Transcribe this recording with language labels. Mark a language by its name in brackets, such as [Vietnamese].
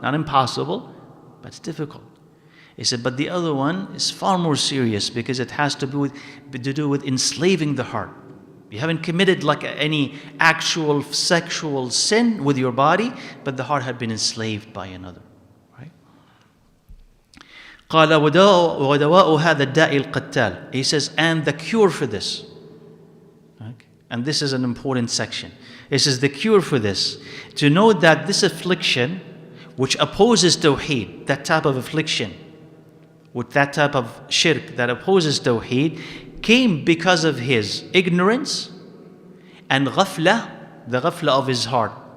[English] Not impossible, but it's difficult. He said, but the other one is far more serious because it has to do with enslaving the heart. You haven't committed like any actual sexual sin with your body, but the heart had been enslaved by another. Right? [Arabic] قال ودواء هذا الداء القتال. [English] He says, and the cure for this. Okay. And this is an important section. He says, the cure for this, to know that this affliction, which opposes tawheed, that type of affliction, with that type of shirk that opposes tawheed, came because of his ignorance and ghafla, the ghafla of his heart.